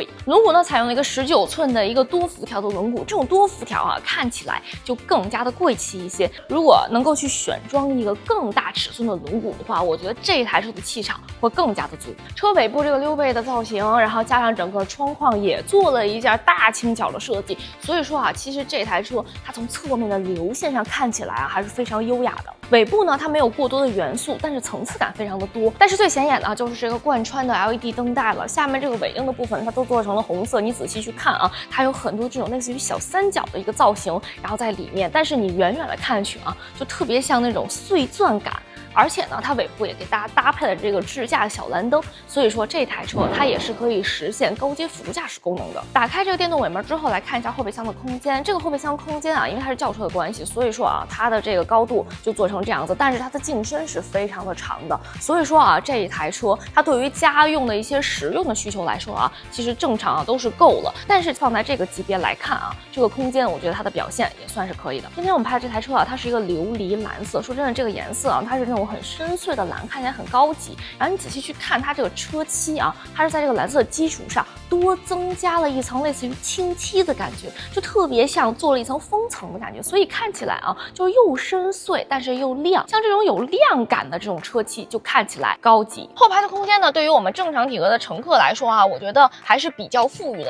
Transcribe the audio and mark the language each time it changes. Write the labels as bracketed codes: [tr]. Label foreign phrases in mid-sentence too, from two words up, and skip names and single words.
[zh] 輪毂呢，採用了一個19寸的一個多輻條的輪毂，這種多輻條啊，看起來就更加的貴氣一些。如果能夠去選裝一個更大尺寸的輪毂的話，我覺得這台車的氣場會更加的足。車尾部這個溜背的造型，然後加上整個窗框也做了一件大傾角的設計，所以說啊，其實這台車它從側面的流線上看起來啊，還是非常優雅的。尾部呢，它沒有過多的元素，但是層次感非常的多。但是最顯眼的就是這個貫穿的 LED 燈帶了，下面這個尾燈的部分它都做成了紅色。你仔細去看啊，它有很多這種類似於小三角的一個造型，然後在裡面，但是你遠遠的看去啊，就特別像那種碎鑽感。而且呢，它尾部也給大家搭配了這個智駕小藍燈，所以說這台車它也是可以實現高階輔助駕駛功能的。打開這個電動尾門之後，來看一下後備箱的空間。這個後備箱空間啊，因為它是轎車的關係，所以說啊，它的這個高度就做成這樣子，但是它的鏡身是非常的長的，所以說啊，這一台車它對於家用的一些實用的需求來說啊，其實正常啊都是夠了。但是放在這個級別來看啊，這個空間我覺得它的表現也算是可以的。今天我們拍的這台車啊，它是一個琉璃藍色，說真的，這個顏色啊，它是那種很深邃的藍，看起來很高級。然後你仔細去看它這個車漆啊，它是在這個藍色的基礎上多增加了一層類似於清漆的感覺，就特別像做了一層封層的感覺，所以看起來啊就又深邃但是又亮，像這種有亮感的這種車漆就看起來高級。後排的空間呢，對於我們正常體格的乘客來說啊，我覺得還是比較富裕的。